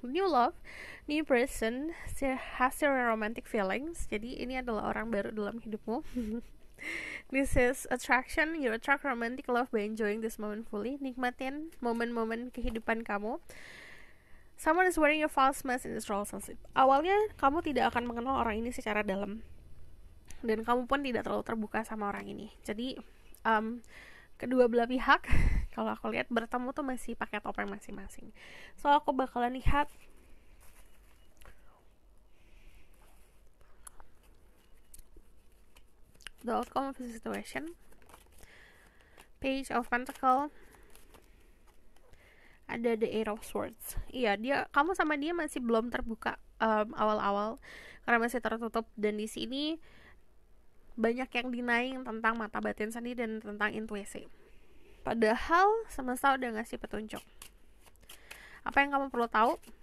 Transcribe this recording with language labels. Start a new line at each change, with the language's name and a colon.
English: New love, new person, has your romantic feelings.
Indonesian: Jadi ini adalah orang baru dalam hidupmu.
English: This is attraction. You attract romantic love by enjoying this moment fully.
Indonesian: Nikmatin momen-momen kehidupan kamu.
English: Someone is wearing a false mask in this relationship.
Indonesian: Awalnya kamu tidak akan mengenal orang ini secara dalam, dan kamu pun tidak terlalu terbuka sama orang ini. Jadi kedua belah pihak kalau aku lihat bertemu tuh masih pakai topeng masing-masing. So aku bakalan lihat
English: the outcome of the situation.
Indonesian: Page of Pentacle, ada the Eight of Swords. Iya, kamu sama dia masih belum terbuka awal-awal karena masih tertutup, dan di sini banyak yang denying tentang mata batin sendiri dan tentang intuisi. Padahal semesta udah ngasih petunjuk. Apa yang kamu perlu tahu?